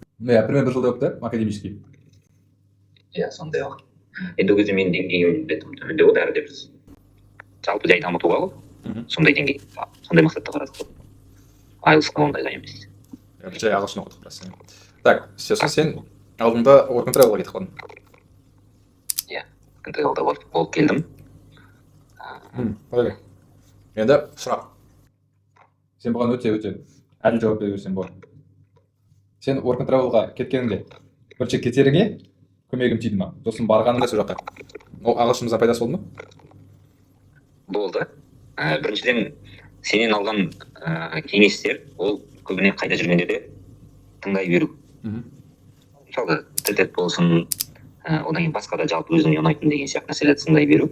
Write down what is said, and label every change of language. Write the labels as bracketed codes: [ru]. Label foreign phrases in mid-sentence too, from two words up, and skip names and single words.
[kk] Иә, примерно бір жылдай оқыды, академический. Иә, сондай уақыт. Енді ол кезде менің деңгейім төмендеу бәрі де біз жалпы жай дамытуға ғой, сондай деңгей, сондай мақсатта қарадық қой. IELTS-қа ондайға емес. Жай ағылшын оқыдық просто. Так, сосын сен алдында work and travelға кетіп қалдың. Иә, work and travelда болып келдім. Подожди. Енді сұрақ. Сен бұған өте әділ жауап бере берсең болады. Сен work and travelға кеткеніңде бірінші кетеріңе көмегім тиді ма? Сосын барғаныңда сол жаққа. Ол ағылшынымыздан пайдасы болды ма? Болды. Біріншіден сенен алған кеңестер ол көбіне қайда жүргенде де тыңдай беру. Мысалы тіл болсын, одан кейін басқа да жалпы өзіңе ұнайтын деген сияқты нәрселерді тыңдай беру.